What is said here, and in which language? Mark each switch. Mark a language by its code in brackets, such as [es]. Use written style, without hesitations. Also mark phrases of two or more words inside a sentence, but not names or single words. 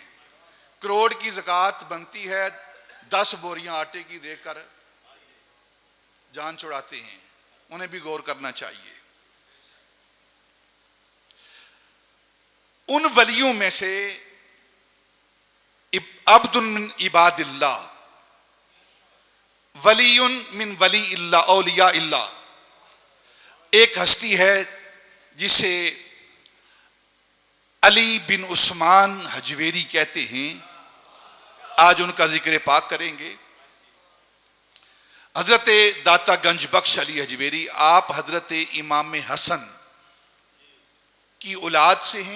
[ur] کروڑ کی زکوٰۃ بنتی ہے، 10 بوریاں آٹے کی دے کر جان چھڑاتے ہیں. انہیں بھی غور کرنا چاہیے. ان ولیوں میں سے [ar] عبد من عباد اللہ، ولی من ولی اللہ، اولیاء اللہ، [ur] ایک ہستی ہے جسے علی بن عثمان حجویری کہتے ہیں. آج ان کا ذکر پاک کریں گے. حضرت داتا گنج بخش علی حجویری، آپ حضرت امام حسن کی اولاد سے ہیں.